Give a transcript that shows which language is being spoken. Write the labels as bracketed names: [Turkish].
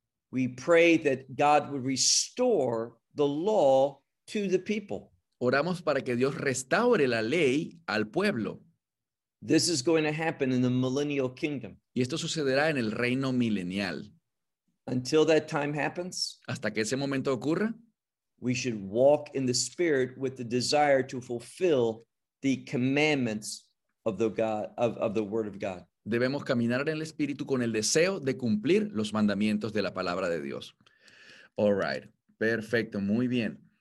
[English] We pray that God would restore the law to the people. [Spanish] Oramos para que Dios restaure la ley al pueblo. [English] This is going to happen in the millennial kingdom. [Spanish] Y esto sucederá en el reino milenial. [English] Until that time happens, [Spanish] hasta que ese momento ocurra, [English] we should walk in the spirit with the desire to fulfill the commandments of the God of the word of God. [Spanish] Debemos caminar en el espíritu con el deseo de cumplir los mandamientos de la palabra de Dios. [English] All right. [Spanish] Perfecto, muy bien.